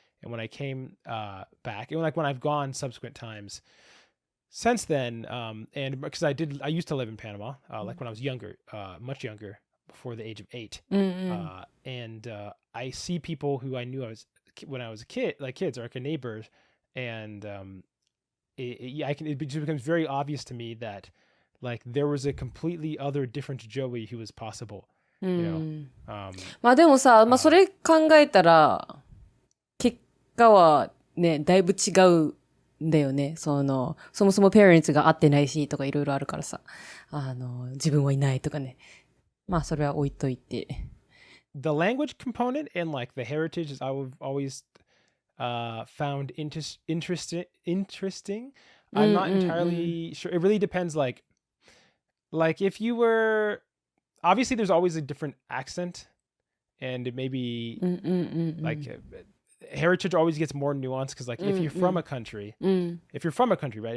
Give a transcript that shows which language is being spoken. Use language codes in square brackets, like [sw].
[en] And when I came back, and like when I've gone subsequent times since then, and because I used to live in Panama, like when I was younger, much younger, before the age of 8, and I see people who I knew when I was a kid, like kids or like neighbors, and it just becomes very obvious to me that like there was a completely other different Joey who was possible, you know. [ja] でもさ、それ考えたら結果はね、だいぶ違うんだよね。そもそもペアレンツが会ってないしとかいろいろあるからさ、自分はいないとかね。それは置いといて。 [en] the language component and like the heritage is I've always found interesting. I'm not entirely sure. It really depends. Like if you were obviously there's always a different accent, and it may be like heritage always gets more nuanced because like if you're from a country, right?